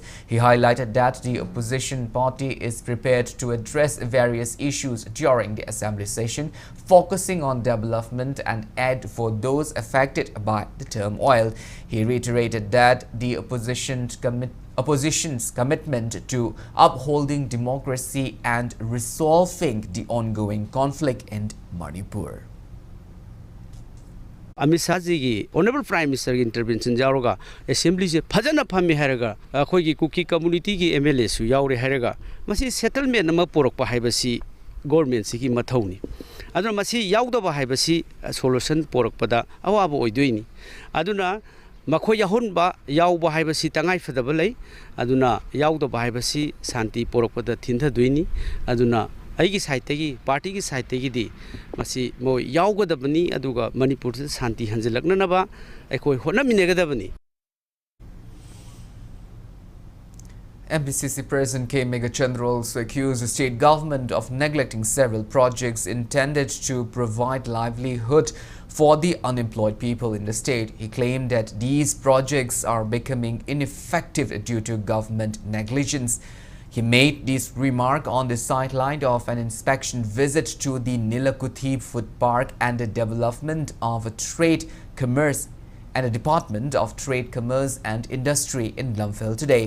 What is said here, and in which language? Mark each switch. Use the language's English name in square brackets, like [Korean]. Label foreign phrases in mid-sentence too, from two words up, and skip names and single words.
[English] He highlighted that the opposition party is prepared to address various issues during the assembly session, focusing on development and aid for those affected by the turmoil. He reiterated that the opposition's commitment to upholding democracy and resolving the ongoing conflict in Manipur. [Manipuri] Amit Shah ji ki [English] Honorable Prime Minister [Manipuri] ki intervention jaroga assembly se phajana phami haraga akhoi ki Kuki community ki MLA su yaure haraga masi settlement nama porokpa haibasi government si ki mathauni aduna masi yaudaba haibasi solution porokpada awaba oidoini aduna makhoi yahunba yauba haibasi tangai fadaba lei aduna yaudaba haibasi santi porokpada thinthadoini aduna aigi side tagi party ki side tagi di masi mo yaugadabani aduga Manipur se shanti hanjilaknanaba aikoi honaminagadabani. [English] MPCC President K. Meghachandra also accused the state government of neglecting several projects intended to provide livelihood for the unemployed people in the state. He claimed that these projects are becoming ineffective due to government negligence. He made this remark on the sideline of an inspection visit to the Nilakuthi Food Park and the development of a trade commerce and a Department of Trade, Commerce and Industry in Lumphel today.